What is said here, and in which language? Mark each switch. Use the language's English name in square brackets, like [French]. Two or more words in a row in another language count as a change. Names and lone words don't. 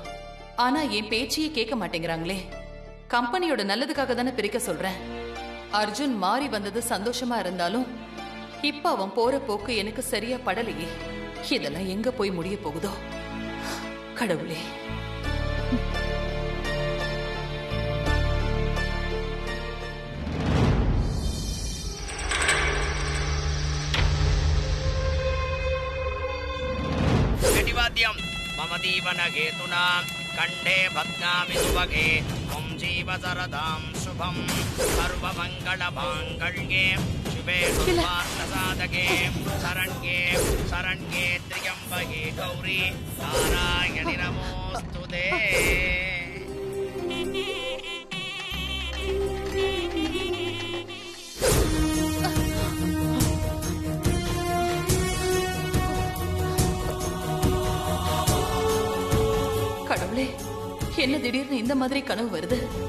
[Tamil] ஆனா என் பேச்சையே கேட்க மாட்டேங்கிறாங்களே. கம்பெனியோட நல்லதுக்காக தானே பிரிக்க சொல்றேன். அர்ஜுன் மாறி வந்தது சந்தோஷமா இருந்தாலும் இப்ப அவன் போற போக்கு எனக்கு சரியா படலையே. இதெல்லாம் எங்க போய் முடிய போகுதோ கடவுளே. [Sanskrit] मम दीवन हेतुना कंठे भद्नामि सुभगे त्वं जीव सरदां शुभं सर्वमंगल मांगल्ये शिवे सर्वार्थसाधके शरण्ये शरण्ये त्र्यंबके गौरी नारायणि नमोस्तुते. [Tamil] கடவுளே, என்ன திடீர்னு இந்த மாதிரி கனவு வருது?